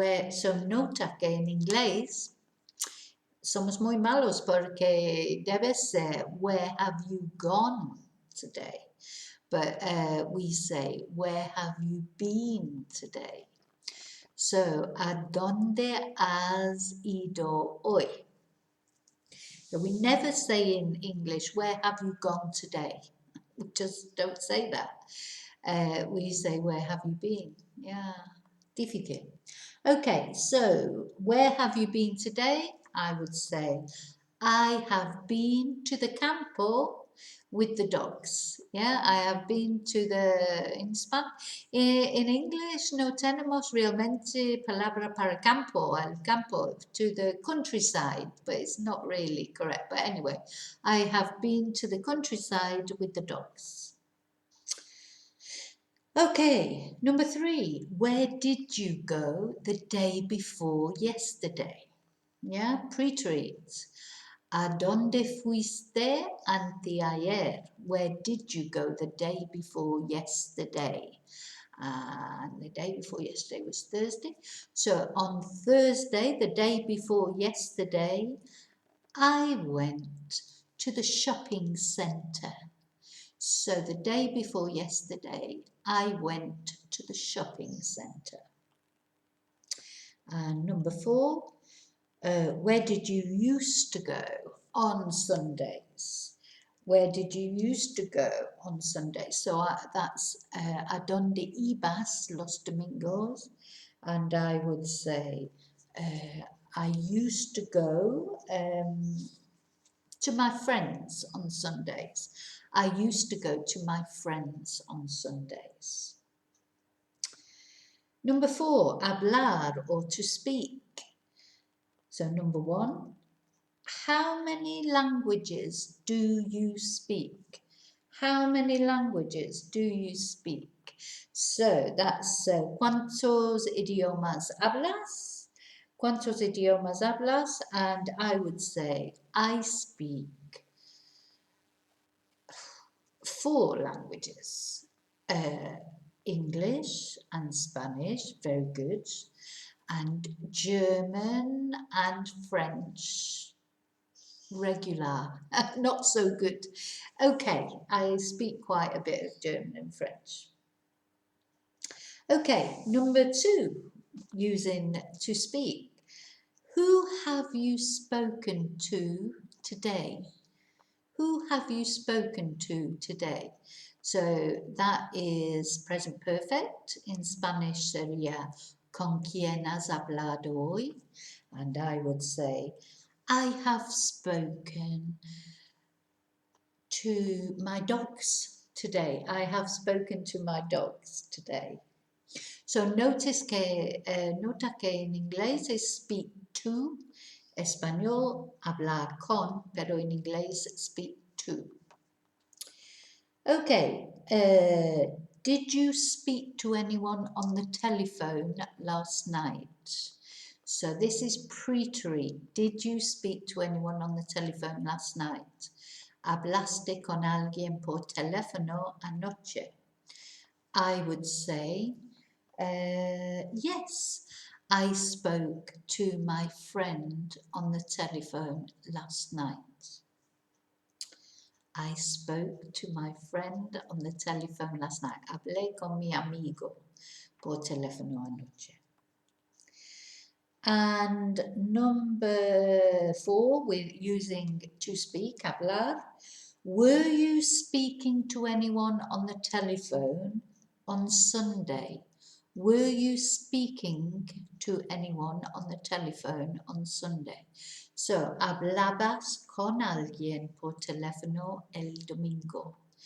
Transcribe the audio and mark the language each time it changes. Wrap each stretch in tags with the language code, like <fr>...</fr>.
<es>So nota que en inglés somos muy malos porque debe ser</es> <en>where have you gone today? But we say where have you been today?</en> <es>So, ¿a dónde has ido hoy?</es> <en>So we never say in English, where have you gone today? We just don't say that. We say, where have you been? Yeah, difícil. Okay, so where have you been today? I would say, I have been to the campo with the dogs. Yeah, I have been to the, in English,</en> <es>no tenemos realmente palabra para campo, el campo,</es> <en>to the countryside, but it's not really correct. But anyway, I have been to the countryside with the dogs. Okay, number 3, where did you go the day before yesterday? Yeah, preterite.</en> <es>¿A dónde fuiste anteayer?</es> <en>Where did you go the day before yesterday? And the day before yesterday was Thursday. So on Thursday, the day before yesterday, I went to the shopping centre. So the day before yesterday, I went to the shopping centre. And number 4, where did you used to go on Sundays? Where did you used to go on Sundays? So that's</en> <es>¿a dónde ibas los domingos?</es> <en>And I would say I used to go to my friends on Sundays. I used to go to my friends on Sundays. Number 4, hablar or to speak. So number 1, how many languages do you speak? How many languages do you speak?</en> <es>So that's ¿cuántos idiomas hablas? ¿Cuántos idiomas hablas?</es> <en>And I would say I speak 4 languages. English and Spanish, very good. And German and French, regular, not so good. Okay, I speak quite a bit of German and French. Okay, number 2, using to speak. Who have you spoken to today? Who have you spoken to today? So that is present perfect. In Spanish</en> <es>sería ¿con quién has hablado hoy?</es> <en>And I would say I have spoken to my dogs today. I have spoken to my dogs today. So notice</en> <es>que, nota que en inglés es speak to, español hablar con, pero en inglés speak to.</es> <en>Okay, did you speak to anyone on the telephone last night? So this is preterite. Did you speak to anyone on the telephone last night?</en> <es>¿Hablaste con alguien por teléfono anoche?</es> <en>I would say, yes, I spoke to my friend on the telephone last night. I spoke to my friend on the telephone last night.</en> <es>Hablé con mi amigo por teléfono anoche.</es> <en>And number 4, we're using to speak, hablar. Were you speaking to anyone on the telephone on Sunday? Were you speaking to anyone on the telephone on Sunday?</en> <es>So, hablabas con alguien por teléfono el domingo.</es>